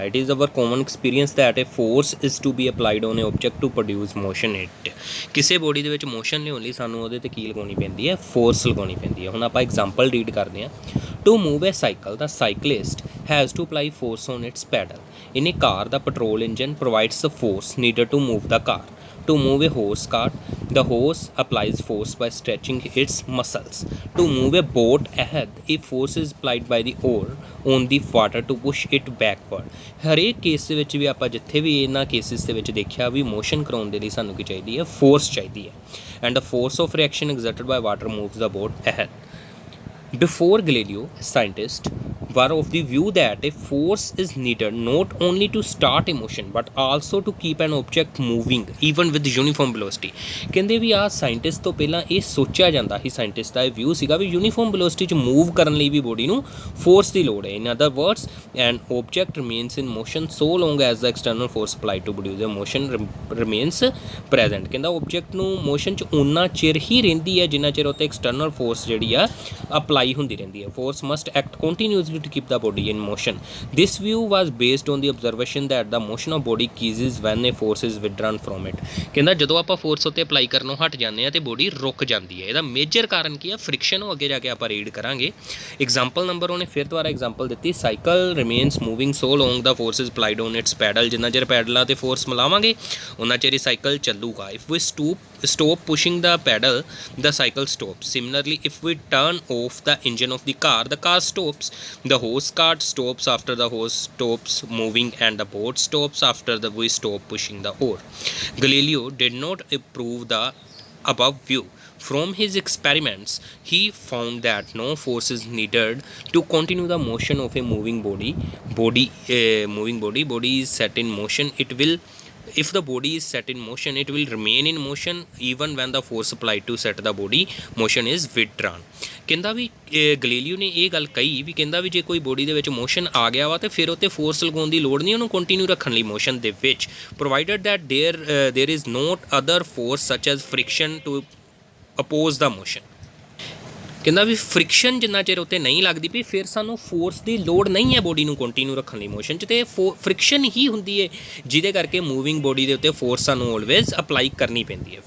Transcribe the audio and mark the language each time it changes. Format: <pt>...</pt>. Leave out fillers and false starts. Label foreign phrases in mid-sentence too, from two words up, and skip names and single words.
<en>It is our common experience that a force is to be applied on an object to produce motion.</en> <pa>ਇਟ ਕਿਸੀ ਬਾਡੀ ਕੇ ਮੋਸ਼ਨ ਲਿਆਉਣ ਲਈ ਸਾਨੂੰ ਉਹਦੇ ਤੇ ਕੀ ਲਗਾਉਣੀ ਪੈਂਦੀ ਹੈ, ਫੋਰਸ ਲਗਾਉਣੀ ਪੈਂਦੀ ਹੈ। ਹੁਣ ਆਪਾਂ ਐਗਜ਼ਾਮਪਲ ਰੀਡ ਕਰਤੇ ਹੈਂ।</pa> <en>To move a cycle the cyclist has to apply force on its pedal. In a car the petrol engine provides the force needed to move the car. To move a horse cart, the horse applies force by stretching its muscles. To move a boat ahead, a force is applied by the oar on the water to push it backward.</en> <pa>ਹਰੇਕ ਕੇਸ ਦੇ ਵਿੱਚ ਵੀ ਆਪਾਂ ਜਿੱਥੇ ਵੀ ਇਹਨਾਂ ਕੇਸਿਸ ਦੇ ਵਿੱਚ ਦੇਖਿਆ ਵੀ ਮੋਸ਼ਨ ਕਰਾਉਣ ਦੇ ਲਈ ਸਾਨੂੰ ਕੀ ਚਾਹੀਦੀ ਹੈ, ਫੋਰਸ ਚਾਹੀਦੀ ਹੈ।</pa> <en>ਐਂਡ the force of reaction exerted by water moves the boat ahead. Before Galileo, scientists were of the view that a force is needed not only to start a motion but also to keep an object moving even with uniform velocity।</en> <pa>ਕਹਿੰਦੇ ਵੀ ਆ ਸਾਇੰਟਿਸਟ ਤੋਂ ਪਹਿਲਾਂ ਇਹ ਸੋਚਿਆ ਜਾਂਦਾ ਸੀ, ਸਾਇੰਟਿਸਟ ਦਾ ਇਹ ਵਿਊ ਸੀਗਾ ਵੀ</pa> <en>uniform velocity</en> <pa>'ਚ ਮੂਵ ਕਰਨ ਲਈ ਵੀ ਬੋਡੀ ਨੂੰ ਫੋਰਸ ਦੀ ਲੋੜ ਹੈ।</pa> <en>In other words an object remains in motion so long as the external force applied to produce a motion remains present.</en> <pa>ਕਹਿੰਦਾ ਓਬਜੈਕਟ ਨੂੰ ਮੋਸ਼ਨ 'ਚ ਓਨਾ ਚਿਰ ਹੀ ਰਹਿੰਦੀ ਹੈ ਜਿੰਨਾ ਚਿਰ ਉੱਤੇ</pa> <en>external force</en> <pa>ਜਿਹੜੀ ਆ ਅਪਲਾਈ ਹੁੰਦੀ ਰਹਿੰਦੀ ਹੈ।</pa> <en>force must act continuously to keep the body in motion. This view was based on the observation that the motion of body ceases when a force is withdrawn from it।</en> <pa>ਕਹਿੰਦਾ ਜਦੋਂ ਆਪਾਂ ਫੋਰਸ ਉੱਤੇ ਅਪਲਾਈ ਕਰਨੋਂ ਹਟ ਜਾਂਦੇ ਆ ਤੇ ਬੋਡੀ ਰੁਕ ਜਾਂਦੀ ਹੈ। ਇਹਦਾ ਮੇਜਰ ਕਾਰਨ ਕੀ ਹੈ, ਫ੍ਰਿਕਸ਼ਨ। ਉਹ ਅੱਗੇ ਜਾ ਕੇ ਆਪਾਂ ਰੀਡ ਕਰਾਂਗੇ। ਐਗਜ਼ਾਮਪਲ ਨੰਬਰ ਉਹਨੇ ਫਿਰ ਦੁਬਾਰਾ ਐਗਜ਼ਾਮਪਲ ਦਿੱਤੀ,</pa> <en>cycle remains moving so long the force is applied on its pedal.</en> <pa>ਜਿੰਨਾ ਚਿਰ ਪੈਡਲਾਂ 'ਤੇ ਫੋਰਸ ਮਿਲਾਵਾਂਗੇ ਉਹਨਾਂ ਚਿਰ ਇਹ ਸਾਈਕਲ ਚੱਲੂਗਾ।</pa> <en>if we stop pushing the pedal, the cycle stops. Similarly, if we turn off the engine of the car stops. The horse cart stops after the horse stops moving, and the boat stops after we stop pushing the oar. Galileo did not approve the above view. From his experiments, he found that no force is needed to continue the motion of a moving body. Body is set in motion. If the body is set in motion, it will remain in motion even when the force applied to set the body motion is withdrawn।</en> <pa>ਕਹਿੰਦਾ ਵੀ ਗਲੀਲੀਓ ਨੇ ਇਹ ਗੱਲ ਕਹੀ ਵੀ ਕਹਿੰਦਾ ਵੀ ਜੇ ਕੋਈ ਬੋਡੀ ਦੇ ਵਿੱਚ ਮੋਸ਼ਨ ਆ ਗਿਆ ਵਾ ਤਾਂ ਫਿਰ ਉੱਤੇ ਫੋਰਸ ਲਗਾਉਣ ਦੀ ਲੋੜ ਨਹੀਂ, ਉਹਨੂੰ ਕੰਟੀਨਿਊ ਰੱਖਣ ਲਈ ਮੋਸ਼ਨ ਦੇ ਵਿੱਚ,</pa> <en>provided that there is not other force such as friction to oppose the motion.</en> <pa>ਕਹਿੰਦਾ ਵੀ ਫ੍ਰਿਕਸ਼ਨ ਜਿੰਨਾ ਚਿਰ ਉੱਤੇ ਨਹੀਂ ਲੱਗਦੀ ਵੀ ਫਿਰ ਸਾਨੂੰ ਫੋਰਸ ਦੀ ਲੋੜ ਨਹੀਂ ਹੈ ਬੋਡੀ ਨੂੰ ਕੰਟੀਨਿਊ ਰੱਖਣ ਲਈ ਮੋਸ਼ਨ 'ਚ, ਅਤੇ ਫ੍ਰਿਕਸ਼ਨ ਹੀ ਹੁੰਦੀ ਹੈ ਜਿਹਦੇ ਕਰਕੇ</pa> <en>moving body</en> <pa>ਦੇ ਉੱਤੇ ਫੋਰਸ ਸਾਨੂੰ</pa> <en>always apply</en> <pa>ਕਰਨੀ ਪੈਂਦੀ ਹੈ।</pa>